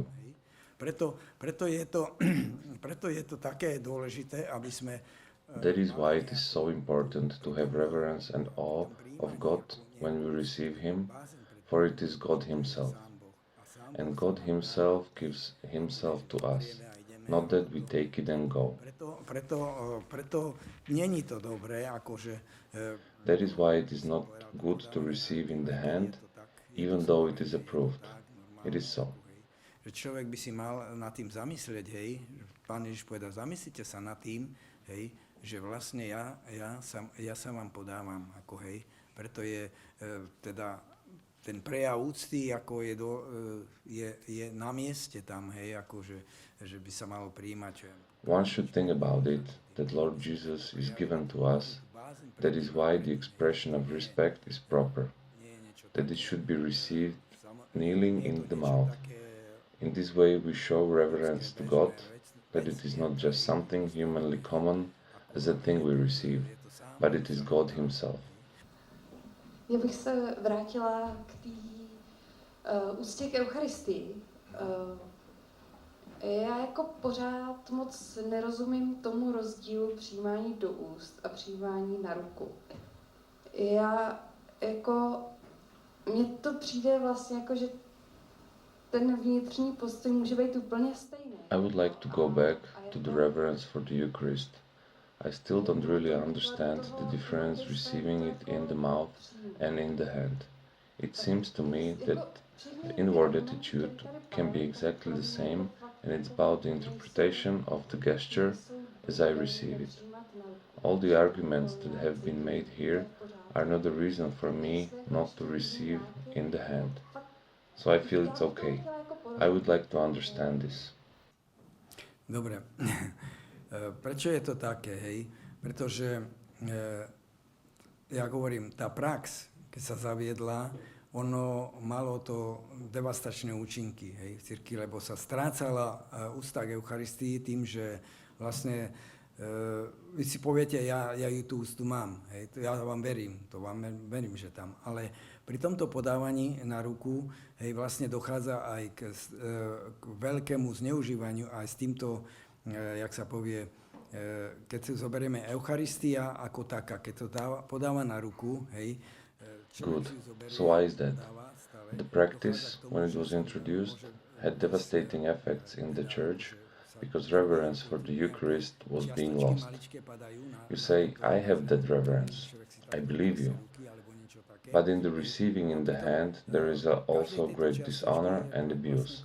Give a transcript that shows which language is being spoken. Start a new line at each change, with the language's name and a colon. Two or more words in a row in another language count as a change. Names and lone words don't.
Slovak: Preto je to také dôležité, aby sme...
English: That is why it is so important to have reverence and awe of God when we receive Him, for it is God Himself. And God Himself gives Himself to us, not that we take it and go.
Slovak: Preto není to dobré, akože...
English: That is why it is not good to receive in the hand, even though it is approved. It is so.
Slovak: Že človek by si mal nad tým zamyslieť, hej, Pán Ježiš povedal, zamyslite sa nad tým, hej, že vlastne ja sa vám podávam, ako hej, preto je teda ten prejav úcty, ako je na mieste tam, hej, akože, že by sa malo prijímať.
English: One should think about it, that Lord Jesus is given to us. That is why the expression of respect is proper, that it should be received kneeling in the mouth. In this way we show reverence to God, that it is not just something humanly common as a thing we receive, but it is God Himself.
Czech: Já bych se vrátila k té úctě k Eucharistii. Já jako pořád moc nerozumím tomu rozdílu přijímání do úst a přijímání na ruku. Mně to přijde vlastně jako, že ten vnitřní postoj může být úplně stejný.
English: I would like to go back to the reverence for the Eucharist. I still don't really understand the difference receiving it in the mouth and in the hand. It seems to me that the inward attitude can be exactly the same, and it's about the interpretation of the gesture as I receive it. All the arguments that have been made here are not the reason for me not to receive in the hand. So I feel it's okay. I would like to understand this.
Slovak: Dobre. Prečo je to také, hej? Pretože, ja hovorím, tá prax, keď sa zaviedla, ono malo to devastačné účinky, hej, v cirkvi, lebo sa strácala úcta k Eucharistii tým, že vlastne vy si poviete, ja ju tú úctu mám, hej, ja vám verím, verím, že tam, ale pri tomto podávaní na ruku, hej, vlastne dochádza aj k veľkému zneužívaniu aj s týmto, jak sa povie, keď si zoberieme Eucharistia ako taká, keď to podáva na ruku, hej.
English: Good. So why is that? The practice, when it was introduced, had devastating effects in the church because reverence for the Eucharist was being lost. You say, I have that reverence. I believe you. But in the receiving in the hand, there is also great dishonor and abuse.